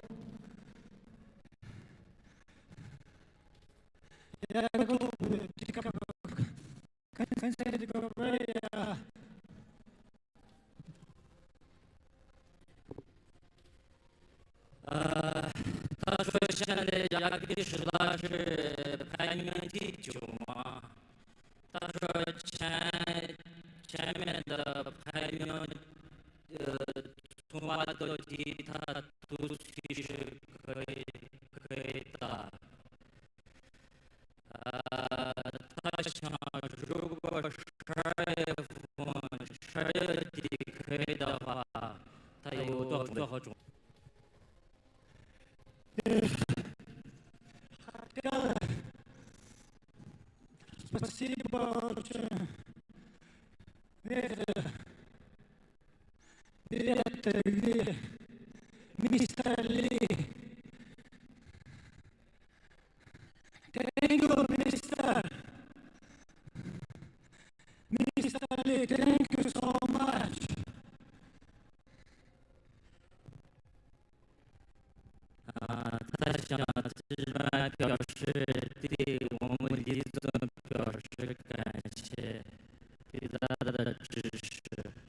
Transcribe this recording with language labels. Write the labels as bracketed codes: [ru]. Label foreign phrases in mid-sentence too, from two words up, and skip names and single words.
[ru] Я готов в конце декабря я [zh] 他说现在亚比什拉是排名第9嘛，他说前面的排名从8到10他都其实可以打。他想如果12月底可以的话，他有多少种？ [ru] Спасибо очень. Это где мистер Ли. [en] Thank you, Mr. Mr. Lee, thank you so much. [zh] 他想这边表示对我们李总表示感谢，对他的支持。